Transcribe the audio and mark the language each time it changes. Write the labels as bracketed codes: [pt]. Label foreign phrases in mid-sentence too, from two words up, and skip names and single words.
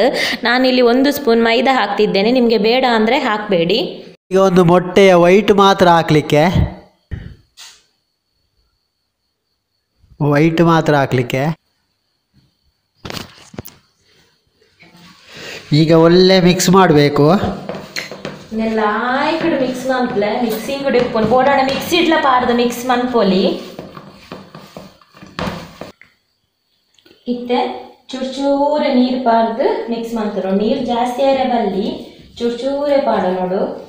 [kn] ನಾನಿಲ್ಲಿ 1 ಸ್ಪೂನ್ ಮೈದಾ ಹಾಕ್ತಿದ್ದೇನೆ, ನಿಮಗೆ ಬೇಡ ಅಂದರೆ ಹಾಕಬೇಡಿ. ಈಗ ಒಂದು ಮೊಟ್ಟೆಯ ವೈಟ್ ಮಾತ್ರ ಹಾಕಲಿಕ್ಕೆ, ಈಗ ಒಳ್ಳೆ ಮಿಕ್ಸ್ ಮಾಡಬೇಕು. [tcy] ನೆಲ್ಲಾಯ್ಕಡೆ ಮಿಕ್ಸ್ ಮನ್ಪಲೆ ಮಿಕ್ಸಿಂಗ್ ಇಟ್ಕೊಂಡು ಬೋಡಾಡ ಮಿಕ್ಸಿ ಇಡ್ಲ ಪಾಡ್ದು ಮಿಕ್ಸ್ ಮನ್ಪೊಲಿ ಇತ್ತೆ ಚೂರೆ ನೀರು ಪಾಡ್ದು ಮಿಕ್ಸ್ ಮನ್ತರು. ನೀರು ಜಾಸ್ತಿ ಆರೆ ಬಲ್ಲಿ ಚೂರೆ ಪಾಡ ನೋಡು.